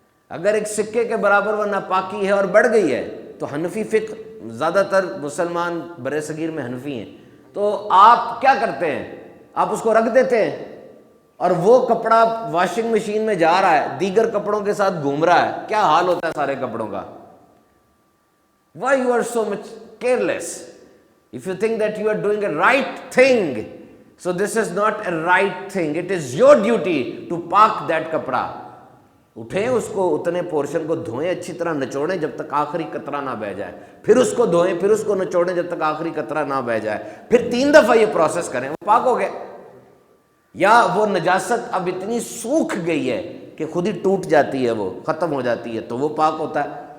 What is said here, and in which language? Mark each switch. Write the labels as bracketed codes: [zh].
[ur] اگر ایک سکے کے برابر وہ ناپاکی ہے اور بڑھ گئی ہے تو حنفی فقہ، زیادہ تر مسلمان برِ صغیر میں حنفی ہیں، تو آپ کیا کرتے ہیں؟ آپ اس کو رکھ دیتے ہیں، اور وہ کپڑا واشنگ مشین میں جا رہا ہے، دیگر کپڑوں کے ساتھ گھوم رہا ہے، کیا حال ہوتا ہے سارے کپڑوں کا؟ [en] Why you are so much careless? If you think that you are doing a right thing, so this is not a right thing. It is your duty to pack that kapra. [ur] اٹھیں، اس کو اتنے portion کو دھوئیں، اچھی طرح نچوڑیں جب تک آخری قطرہ نہ بہہ جائے، پھر اس کو دھوئیں، پھر اس کو نچوڑیں جب تک آخری قطرہ نہ بہہ جائے، پھر 3 دفعہ یہ پروسیس کریں، وہ پاک ہو گئے. یا وہ نجاست اب اتنی سوکھ گئی ہے کہ خود ہی ٹوٹ جاتی ہے، وہ ختم ہو جاتی ہے، تو وہ پاک ہوتا ہے.